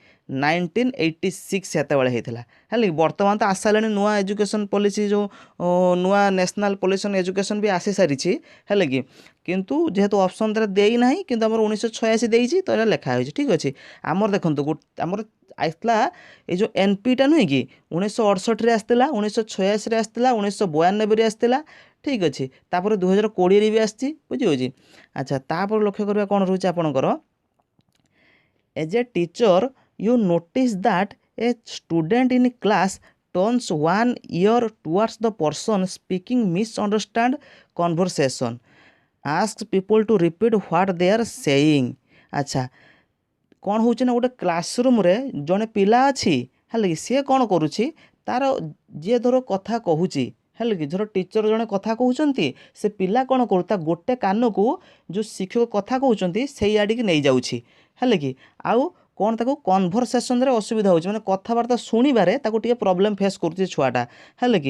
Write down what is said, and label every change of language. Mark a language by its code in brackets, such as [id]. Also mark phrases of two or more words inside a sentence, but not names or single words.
[or] 1986 ସେତେବେଳେ ହେଇଥିଲା ହେଲେ ବର୍ତ୍ତମାନ ତ ଆସିସାରିଲାଣି ନୂଆ [en] education policy [or] ଯେଉଁ ନୂଆ [en] national policy on education [or] ବି ଆସିସାରିଛି ହେଲେ କି କିନ୍ତୁ ଯେହେତୁ ଅପସନ୍ ତାର ଦେଇନାହିଁ କିନ୍ତୁ ଆମର 1986 ଦେଇଛି ତ ଏଇଟା ଲେଖା ହୋଇଛି ଠିକ୍ ଅଛି ଆମର ଦେଖନ୍ତୁ ଆମର ଆସିଥିଲା ଏଇ ଯେଉଁ NPଟା ନୁହେଁ କି 1968ରେ ଆସିଥିଲା 1986ରେ ଆସିଥିଲା 1992ରେ ଆସିଥିଲା ଠିକ୍ ଅଛି ତାପରେ 2020ରେ ବି ଆସିଛି ବୁଝିହେଉଛି ଆଚ୍ଛା ତାପରେ ଲକ୍ଷ୍ୟ କରିବା କ'ଣ ରହୁଛି ଆପଣଙ୍କର ଏଜ୍ [en] a teacher you notice that a student in class turns one ear towards the person speaking misunderstand conversation asks people to repeat what they are saying अच्छा [or] କ'ଣ ହେଉଛି ନା ଗୋଟେ କ୍ଲାସରୁମ୍ରେ ଜଣେ ପିଲା ଅଛି ହେଲେ କି ସିଏ କ'ଣ କରୁଛି ତାର ଯିଏ ଧର କଥା କହୁଛି ହେଲେ କି ଧର ଟିଚର ଜଣେ କଥା କହୁଛନ୍ତି ସେ ପିଲା କ'ଣ କରୁ ତା ଗୋଟେ କାନକୁ ଯେଉଁ ଶିକ୍ଷକ କଥା କହୁଛନ୍ତି ସେଇ ଆଡ଼ିକି ନେଇଯାଉଛି ହେଲେ କି ଆଉ କ'ଣ ତାକୁ କନଭରସେସନ୍ରେ ଅସୁବିଧା ହେଉଛି ମାନେ କଥାବାର୍ତ୍ତା ଶୁଣିବାରେ ତାକୁ ଟିକେ [en] problem face [or] କରୁଛି ଛୁଆଟା ହେଲେ କି